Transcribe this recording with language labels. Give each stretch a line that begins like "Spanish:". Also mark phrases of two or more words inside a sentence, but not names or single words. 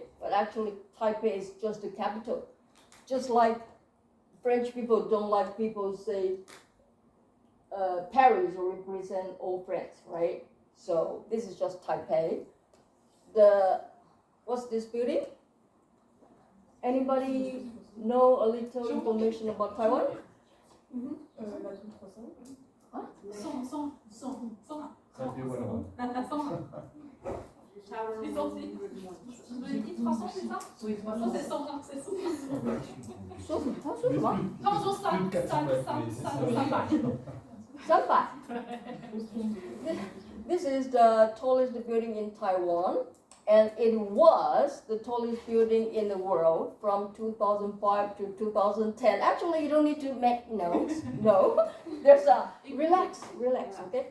English: But actually, Taipei is just the capital. Just like French people don't like people say Paris represent all France, right? So this is just Taipei. What's this building? Anybody know a little information about Taiwan?
French: Les sorties. Je vous ai dit 300, c'est ça? Non, c'est 100, c'est 100.
Chinese: 说什么？他们说300.
English: This is the tallest building in Taiwan, and it was the tallest building in the world from 2005 to 2010. Actually, you don't need to make notes. No, there's a relax, okay?